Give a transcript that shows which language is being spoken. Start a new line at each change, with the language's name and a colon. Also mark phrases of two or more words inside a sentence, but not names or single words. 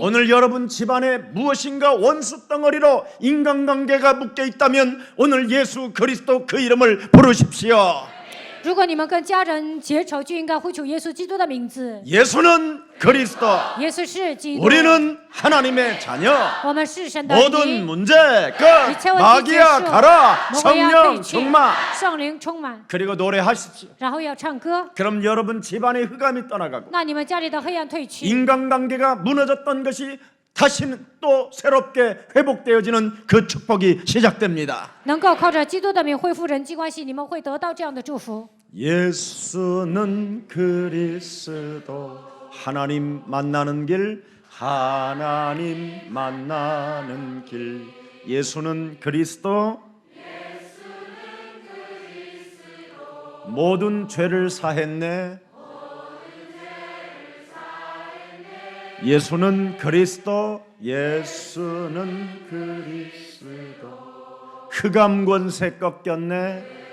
Korean: 오늘 여러분 집안에 무엇인가 원수 덩어리로 인간관계가 묶여 있다면 오늘 예수 그리스도 그 이름을 부르십시오.
Chinese: 如果你们跟家人结仇，就应该呼求耶稣基督的名字。
Korean: 예수는 그리스도,
Chinese: 耶稣是基督，
Korean: 우리는 하나님의 자녀.
Chinese: 我们是神的儿
Korean: 모든
Chinese: 女。
Korean: 문제
Chinese: 一
Korean: 끝.
Chinese: 切问题结
Korean: 마귀야
Chinese: 束，
Korean: 가라.
Chinese: 魔鬼要退
Korean: 성령
Chinese: 去，
Korean: 충만.
Chinese: 圣灵充满，
Korean: 그리고 노래하십시오.
Chinese: 然后要唱歌。
Korean: 그럼 여러분 집안의 흑암이 떠나가고
Chinese: 那你们家里的黑暗退去，
Korean: 인간관계가 무너졌던 것이 다시는 또 새롭게 회복되어지는 그 축복이 시작됩니다.
Chinese: 能够靠着基督的名恢复人际关系，你们会得到这样的祝福。
Korean: 예수는 그리스도 하나님 만나는 길 하나님 만나는 길 예수는 그리스도 모든 죄를 사했네 예수는 그리스도 예수는 그리스도 흑암 권세 꺾였네